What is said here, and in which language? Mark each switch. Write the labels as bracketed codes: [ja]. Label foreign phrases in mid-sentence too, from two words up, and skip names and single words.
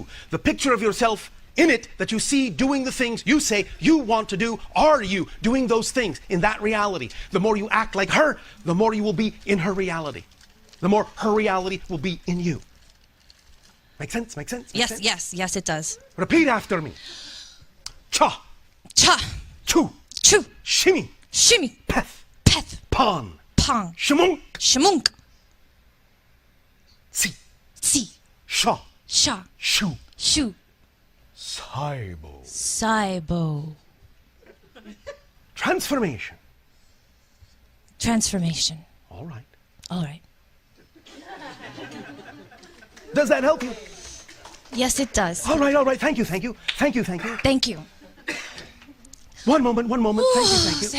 [en] The picture of yourself in it that you see doing the things you say you want to do, are you doing those things in that reality? The more you act like her, the more you will be in her reality. The more her reality will be in you. Make sense? Make sense? Make Yes, sense? yes, yes, it does. Repeat after me. Cha, Cha, chu, chu, shimmy, shimmy, peth, peth, pon, pong, shamunk, shamunk, si, si, sha, sha, shu, shu, Cybo. Cybo. Transformation. Transformation. All right. All right. Does that help you? Yes, it does. All right, all right. Thank you, thank you. Thank you, thank you. Thank you. One moment, one moment. Thank you, thank you.